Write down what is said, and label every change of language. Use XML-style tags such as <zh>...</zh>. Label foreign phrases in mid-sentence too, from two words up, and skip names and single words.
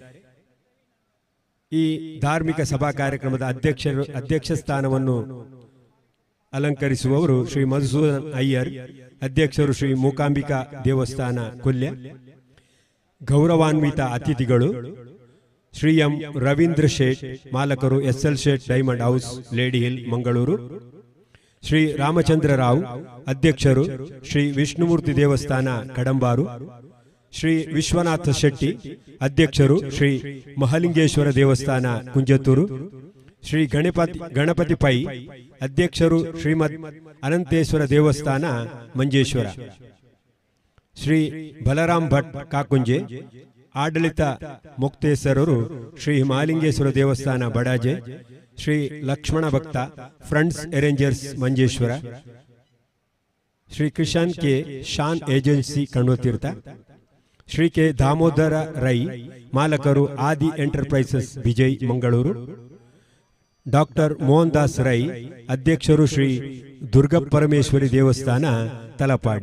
<kn>ಈ ಧಾರ್ಮಿಕ ಸಭಾ ಕಾರ್ಯಕ್ರಮದ ಅಧ್ಯಕ್ಷ ಸ್ಥಾನವನ್ನು ಅಲಂಕರಿಸುವವರು ಶ್ರೀ ಮಧುಸೂದನ್ ಅಯ್ಯರ್, ಅಧ್ಯಕ್ಷರು ಶ್ರೀ ಮೂಕಾಂಬಿಕಾ ದೇವಸ್ಥಾನ ಕೊಲ್ಯ. ಗೌರವಾನ್ವಿತ ಅತಿಥಿಗಳು ಶ್ರೀ ಎಂ ರವೀಂದ್ರ ಶೇಟ್, ಮಾಲಕರು SL ಶೇಟ್ ಡೈಮಂಡ್ ಹೌಸ್, ಲೇಡಿ ಹಿಲ್, ಮಂಗಳೂರು. ಶ್ರೀ ರಾಮಚಂದ್ರ ರಾವ್, ಅಧ್ಯಕ್ಷರು ಶ್ರೀ ವಿಷ್ಣುಮೂರ್ತಿ ದೇವಸ್ಥಾನ ಕಡಂಬಾರು. ಶ್ರೀ ವಿಶ್ವನಾಥ ಶೆಟ್ಟಿ, ಅಧ್ಯಕ್ಷರು ಶ್ರೀ ಮಹಾಲಿಂಗೇಶ್ವರ ದೇವಸ್ಥಾನ ಕುಂಜತ್ತೂರು. ಶ್ರೀ ಗಣಪತಿ ಪೈ, ಅಧ್ಯಕ್ಷರು ಶ್ರೀಮದ್ ಅನಂತೇಶ್ವರ ದೇವಸ್ಥಾನ ಮಂಜೇಶ್ವರ. ಶ್ರೀ ಬಲರಾಮ್ ಭಟ್ ಕಾಕುಂಜೆ, ಆಡಳಿತ ಮುಕ್ತೇಶ್ವರರು ಶ್ರೀ ಮಹಾಲಿಂಗೇಶ್ವರ ದೇವಸ್ಥಾನ ಬಡಾಜೆ. ಶ್ರೀ ಲಕ್ಷ್ಮಣ ಭಕ್ತ, ಫ್ರಂಡ್ಸ್ ಅರೇಂಜರ್ಸ್ ಮಂಜೇಶ್ವರ. ಶ್ರೀ ಕಿಶನ್ ಕೆ ಶಾನ್ ಏಜೆನ್ಸಿ ಕಣ್ಣೋತೀರ್ಥ. ಶ್ರೀ ಕೆ ದಾಮೋದರ ರೈ, ಮಾಲಕರು ಆದಿ ಎಂಟರ್ಪ್ರೈಸಸ್ ವಿಜಯ್, ಮಂಗಳೂರು. ಡಾಕ್ಟರ್ ಮೋಹನ್ ದಾಸ್ ರೈ, ಅಧ್ಯಕ್ಷರು ಶ್ರೀ ದುರ್ಗಪರಮೇಶ್ವರಿ ದೇವಸ್ಥಾನ ತಲಪಾಡಿ.</kn>